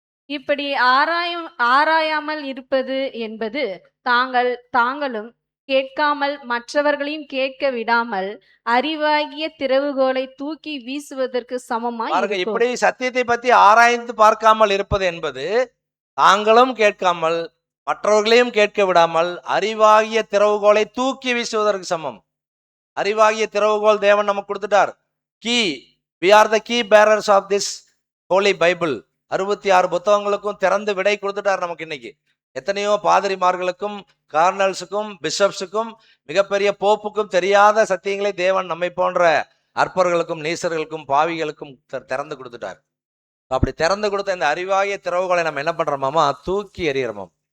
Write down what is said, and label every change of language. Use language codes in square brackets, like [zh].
[ta] இப்படி ஆராயாமல் இருப்பது என்பது தாங்களும் கேட்காமல் மற்றவர்களையும் கேட்க விடாமல் அறிவாகிய திறவுகோலை தூக்கி வீசுவதற்கு சமமாய் பாருங்க, இருக்கும். இப்படி சத்தியத்தை பற்றி ஆராய்ந்து பார்க்காமல் இருப்பது என்பது தாங்களும் கேட்காமல் மற்றவர்களையும் கேட்க விடாமல் அறிவாகிய திறவுகோலை தூக்கி வீசுவதற்கு சமம். அறிவாகிய திறவுகோல் தேவன் நமக்கு கொடுத்துட்டார். [en] Key, we are the key bearers of this holy Bible. [ta] 66 புத்தகங்களுக்கும் திறந்து விடை கொடுத்துட்டார் நமக்கு. இன்னைக்கு எத்தனையோ பாதிரிமார்களுக்கும் கார்னல்ஸுக்கும் பிஷப்ஸுக்கும் மிகப்பெரிய போப்புக்கும் தெரியாத சத்தியங்களை தேவன் நம்மை போன்ற அற்பர்களுக்கும் நீசர்களுக்கும் பாவிகளுக்கும் திறந்து கொடுத்துட்டார். அப்படி திறந்து கொடுத்த இந்த அறிவாகிய திறவுகளை நம்ம என்ன பண்றோமாமா, தூக்கி எறிகிறோமாம்.